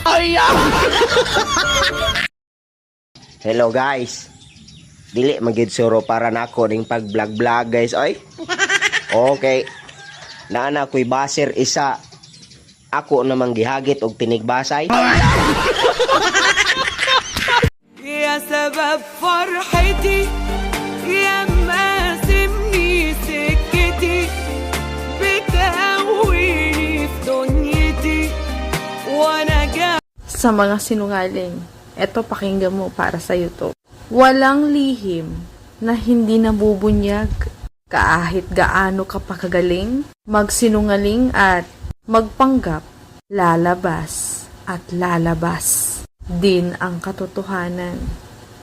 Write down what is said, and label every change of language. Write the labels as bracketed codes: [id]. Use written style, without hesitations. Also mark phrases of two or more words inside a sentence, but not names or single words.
[en] Hello guys. [ceb] Dili magid suro para nako ning pag-vlog guys oy. Okay. Naana ko'y baser isa. Ako namang gihagit og tinigbasay. [ar] يا سبب فرحتي يا مقاسمني سكتي بتهويني في دنيتي وانا [tl] Sa mga sinungaling, eto pakinggan mo para sa'yo to. Walang lihim na hindi nabubunyag kahit gaano ka pakagaling, magsinungaling at magpanggap, lalabas at lalabas din ang katotohanan.